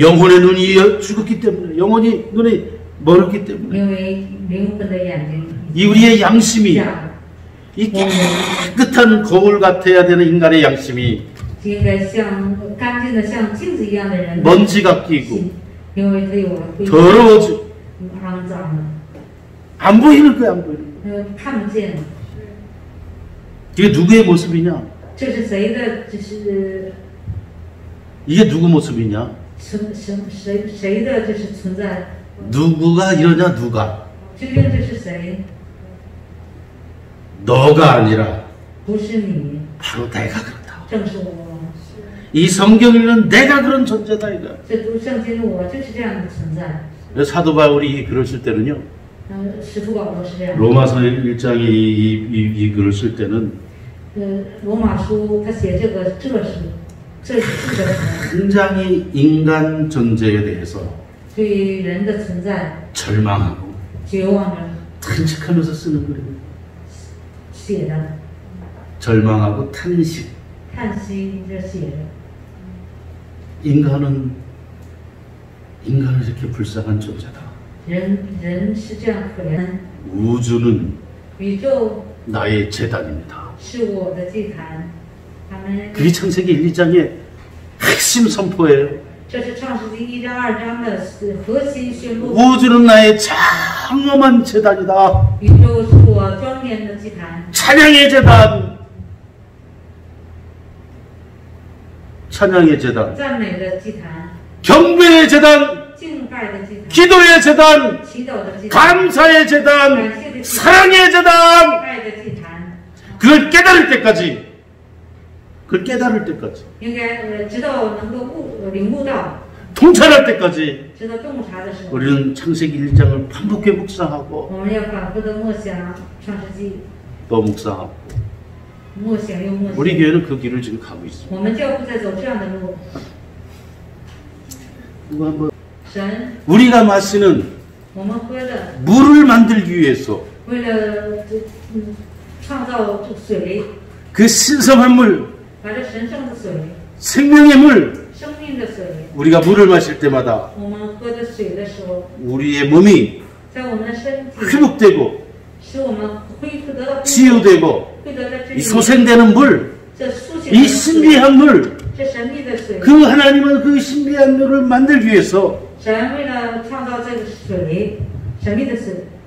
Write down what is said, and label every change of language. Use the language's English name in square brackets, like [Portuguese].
[Korean] 영혼의 눈이 죽었기 때문에. 영혼이 눈이 멀었기 때문에. [Chinese] 因为灵魂的眼睛 [Korean] 이 우리의 양심이 [Chinese] 瞎了， [Korean] 이 깨끗한 거울 같아야 되는 인간의 양심이 [Chinese] 应该像干净的像镜子一样的人， [Korean] 먼지가 끼고 [Chinese] 因为他有了灰， [Korean] 더러워지고 [Chinese] 肮脏了， [Korean] 안 보이는 거야. 안 보이는 거야. [Chinese] 看不见。 [Korean] 이게 누구의 모습이냐? [Chinese] 这是谁的？这是 [Korean] 이게 누구 모습이냐? [Chinese] 谁的？这是存在？ [Korean] 누구가 이러냐? 누가? [Chinese] 究竟这是谁？ [Korean] 너가 아니라 [Chinese] 不是你， [Korean] 바로 내가 그렇다. [Chinese] 正是我。 [Korean] 이 성경에는 내가 그런 존재다 이거. [Chinese] 这读圣经的我就是这样的存在。 [Korean] 사도 바울이 글을 쓸 때는요. [Chinese] 使徒保罗是这样。 [Korean] 로마서 1장에 이 글을 쓸 때는 [Chinese] 罗马书他写这个这是个 [Korean] 굉장히 인간 존재에 대해서 [Chinese] 对于人的存在 [Korean] 절망하고 [Chinese] 绝望着 [Korean] 탄식하면서 쓰는 글입니다. [Chinese] 写的， [Korean] 절망하고 탄식. [Chinese] 叹息这写的。 [Korean] 인간은 이렇게 불쌍한 존재다. [Chinese] 人是这样可怜。 [Korean] 우주는 [Chinese] 宇宙 [Korean] 나의 재단입니다. [Chinese] 是我的祭坛。他们 [Korean] 그게 창세기 1, 2장의 핵심 선포예요. [Chinese] 这是创世纪1章2章的核心宣布。 [Korean] 우주는 나의 장엄한 재단이다. [Chinese] 宇宙是我庄严的祭坛， [Korean] 찬양의 재단. 찬양의 재단. [Chinese] 赞美的祭坛， [Korean] 경배의 재단. [Chinese] 敬拜的祭坛， [Korean] 기도의 재단. [Chinese] 祈祷的祭坛， [Korean] 감사의 재단. [Chinese] 感谢的祭坛， [Korean] 사랑의 재단. [Chinese] 爱的祭坛。 [Korean] 그걸 깨달을 때까지. 그걸 깨달을 때까지. [Chinese] 应该直到能够领悟到， [Korean] 통찰할 때까지 [Chinese] 直到洞察的时候， [Korean] 우리는 창세기 1장을 반복해 묵상하고 [Chinese] 我们要反复的默想创世纪， [Korean] 또 묵상하고 [Chinese] 默想又默想。 [Korean] 우리 교회는 그 길을 지금 가고 있습니다. [Chinese] 我们教会在走这样的路。 [Korean] 그거 한번 [Chinese] 神， [Korean] 우리가 마시는 [Chinese] 我们喝的， [Korean] 물을 만들기 위해서 [Chinese] 为了创造这水， [Korean] 그 신성한 물, [Chinese] 把这神圣的水、 [Korean] 생명의 물, [Chinese] 生命的水， [Korean] 우리가 물을 마실 때마다 [Chinese] 我们喝的水的时候， [Korean] 우리의 몸이 [Chinese] 在我们的身体 [Korean] 회복되고 [Chinese] 使我们恢复得到恢复， [Korean] 치유되고 [Chinese] 会得到治 [Korean] 이 [Chinese] 愈。 [Korean] 소생되는 물, [Chinese] 这苏醒 [Korean] 이 [Chinese] 的水， [Korean] 신비한 물, [Chinese] 这神秘的水， [Korean] 그 하나님은 그 신비한 물을 만들기 위해서 [Chinese] 神为了创造这个水，神秘的水，